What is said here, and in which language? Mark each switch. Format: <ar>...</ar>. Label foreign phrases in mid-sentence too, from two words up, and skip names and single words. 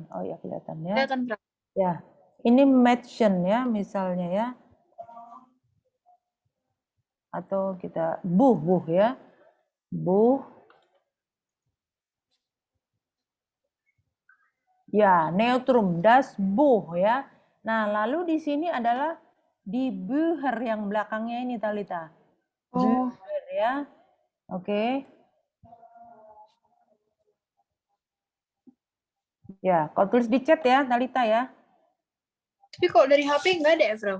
<id>Oh ya, kelihatan ya. Kelihatan, Prof. Ya, ini Mädchen ya misalnya ya. Atau kita buh ya. Buh. Ya,</id> <de>neutrum, das Buch ya.</de> <id>Nah, lalu di sini adalah</id> <de>di Bücher</de> <id>yang belakangnya ini Talita. Oh, Bücher ya. Oke. Ya, kau tulis di chat ya Talita ya. tapi kalau dari HP nggak ada ya, Prof?</id>